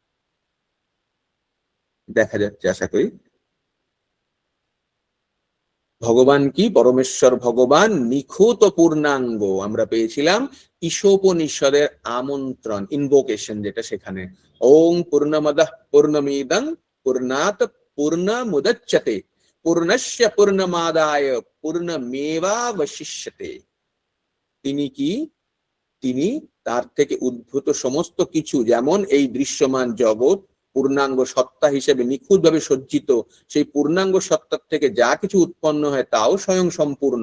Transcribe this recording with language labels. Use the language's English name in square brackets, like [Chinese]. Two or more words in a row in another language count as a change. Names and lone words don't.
[Bangla] দেখা যাচ্ছে আশা করি। ভগবান কি? পরমেশ্বর ভগবান নিখুঁত পূর্ণাঙ্গ। আমরা পেয়েছিলাম ঈশোপনিষদের আমন্ত্রণ, ইনভোকেশন, যেটা সেখানে [Sanskrit] ওং পূর্ণমদঃ পূর্ণমিদং পূর্ণাৎ পূর্ণমুদচ্যতে পূর্ণস্য পূর্ণমাদায় পূর্ণমেবাবশিষ্যতে। [Bangla] তিনি কি? তিনি তার থেকে উদ্ভূত সমস্ত কিছু, যেমন এই দৃশ্যমান জগৎ পূর্ণাঙ্গ সত্তা হিসেবে নিখুঁতভাবে সজ্জিত, সেই পূর্ণাঙ্গ সত্তার থেকে যা কিছু উৎপন্ন হয় তাও স্বয়ং সম্পূর্ণ।